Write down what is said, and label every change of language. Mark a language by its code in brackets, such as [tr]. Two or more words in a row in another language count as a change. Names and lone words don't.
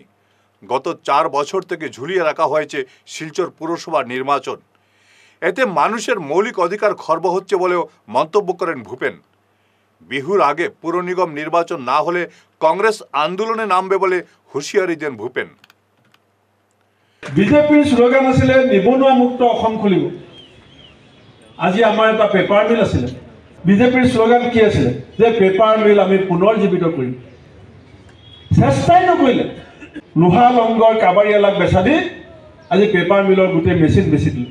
[bn] গত 4 বছর থেকে ঝুলিয়ে রাখা হয়েছে শিলচর পুরসভা নির্বাচন। এতে মানুষের মৌলিক অধিকার খর্ব হচ্ছে বলেও মন্তব্য করেন ভূপেন। বিহুর আগে পুর নিগম নির্বাচন না হলে কংগ্রেস আন্দোলনে নামবে বলে হুঁশিয়ারি দেন ভূপেন। [as] বিজেপিৰ স্লোগান আছিলে নিবনুৱা মুক্ত অসম খুলিব। আজি আমাৰ এটা পেপাৰ মিল আছিলে, বিজেপিৰ স্লোগান কি আছিলে যে পেপাৰ মিল আমি পুনৰ জীৱিত কৰিম। চেষ্টাই নকৰিলে, লোহা লংগৰ কাবাৰীয়ালাক বেচা দি আজি পেপাৰ মিলৰ গোটেই মেচিন বেচি দিলে।